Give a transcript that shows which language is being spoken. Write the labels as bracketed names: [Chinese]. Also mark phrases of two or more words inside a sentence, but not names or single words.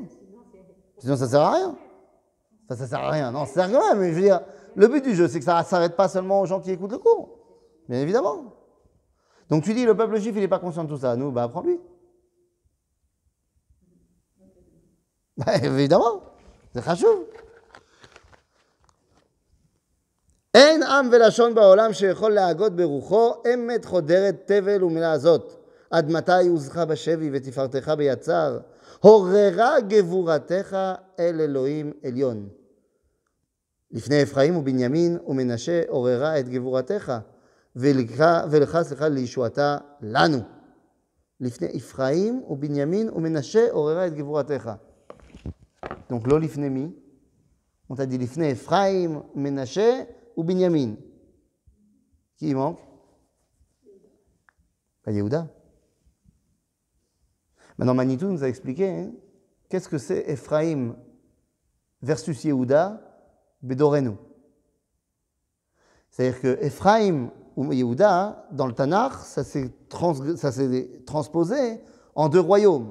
[French] Sinon, ça ne sert à rien. Enfin, ça ne sert à rien. Non, ça sert quand même. Mais je veux dire, le but du jeu, c'est que ça ne s'arrête pas seulement aux gens qui écoutent le cours. Bien évidemment. Donc tu dis, le peuple juif, il n'est pas conscient de tout ça. Nous, bah apprends-lui. Bah, évidemment. C'est חשוב. [Hebrew] אין עם ולשון בעולם שיכול להגות ברוחו אמת חודרת תבל ומילה זאת. עד מתי עוזך בשבי ותפארתך ביצר? הוררה גבורתך אל אלוהים עליון. לפני אפרים ובנימין ומנשה עוררה את גבורתך, ולך סליחה לישועתה לנו. לפני אפרים ובנימין ומנשה עוררה את גבורתך. Donc לא לפני מי? [French] On t'a dit [Hebrew] לפני אפרים, מנשה [French] ou Binyamin. Qui manque? Yehuda. Maintenant, Manitou nous a expliqué hein, qu'est-ce que c'est Ephraim versus Yehuda Bedorenu. C'est-à-dire que Ephraim ou Yehuda, dans le Tanakh, ça s'est transposé en deux royaumes.